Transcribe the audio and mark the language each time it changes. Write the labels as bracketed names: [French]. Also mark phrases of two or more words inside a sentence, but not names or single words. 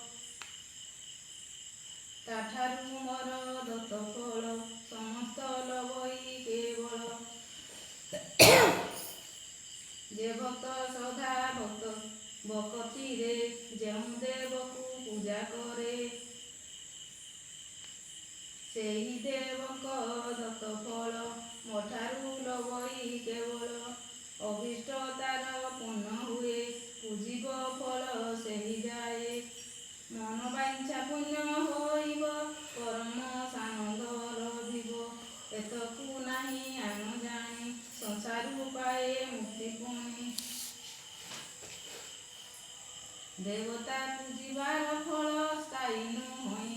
[Odia] ତାଠାରୁ ମୋର ଦତ୍ତ ଫଳ ସମସ୍ତ ଲଭଇ କେବଳ ଯେ ଭକ୍ତ ସଦା ଭକ୍ତ ଭକ୍ତିରେ ଯେଉଁ ଦେବକୁ ପୂଜା କରେ ସେହି ଦେବଙ୍କ ଦତ୍ତ ଫଳ ମଠାରୁ ଲଭଇ କେବଳ ଅଭିଷ୍ଟ ତାର ପୂର୍ଣ୍ଣ ହୁଏ ପୂଜିବ ଫଳ ସେହି ଯାଏ ମନ ବାଞ୍ଛା ପୁଣ୍ୟ ହୋଇବ ପରମ ସାନନ୍ଦ ଲଭିବ ଏତକୁ ନାହିଁ ଆମ ଜାଣି ସଂସାରୁ ପାଏ ମୁକ୍ତି ପୁଣି ଦେବତା ପୂଜିବାର ଫଳ ସ୍ଥାୟୀ ନୁହଁ